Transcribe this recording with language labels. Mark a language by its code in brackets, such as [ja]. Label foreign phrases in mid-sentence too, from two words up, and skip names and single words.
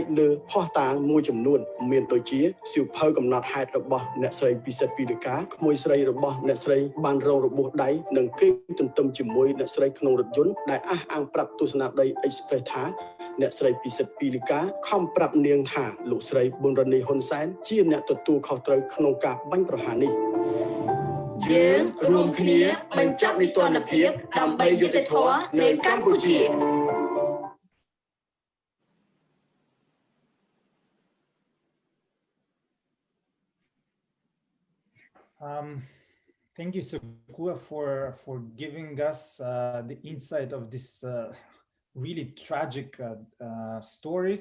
[km] លើភស្តុតាងមួយចំនួនមានដូចជាសៀវភៅកំណត់ហេតុរបស់អ្នកស្រីពិសិដ្ឋពីលីកាក្មួយស្រីរបស់អ្នកស្រីបានរងរបួសដៃនិងគេទន្ទឹមជាមួយអ្នកស្រីក្នុងរថយន្តដែលអះអាងប្រាប់ទស្សនាវដ្តី Express ថាអ្នកស្រីពិសិដ្ឋពីលីកាខំប្រាប់នាងថាលោកស្រីប៊ុនរ៉ានីហ៊ុនសែនជាអ្នកទទួលខុសត្រូវក្នុងការបាញ់ប្រហារនេះយើងរួមគ្នាបញ្ចប់នីតិរដ្ឋភាពដើម្បីយុត្តិធម៌នៅកម្ពុជា [en] Thank you, Sukua, for giving us the insight of this really tragic stories.